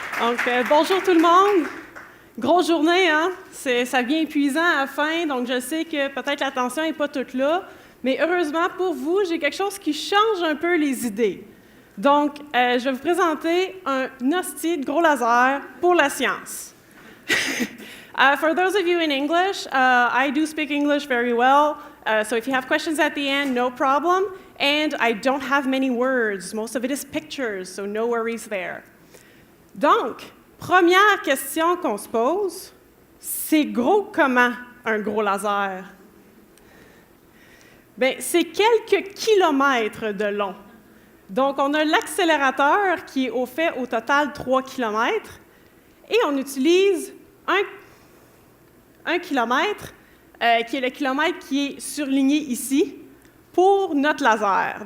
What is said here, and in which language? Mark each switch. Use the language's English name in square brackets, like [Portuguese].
[French] Donc, bonjour tout le monde. Grosse journée, hein? Ça devient épuisant à la fin, donc je sais que peut-être l'attention n'est pas toute là, mais heureusement pour vous, j'ai quelque chose qui change un peu les idées. Donc, je vais vous présenter un hostie de gros laser pour la science. [English] For those of you in English, I do speak English very well, so if you have questions at the end, no problem. And I don't have many words. Most of it is pictures, so no worries there. [French] Donc, première question qu'on se pose, c'est gros comment un gros laser? Bien, c'est quelques kilomètres de long. Donc, on a l'accélérateur qui est au total 3 km, et on utilise un kilomètre, qui est le kilomètre qui est surligné ici, pour notre laser.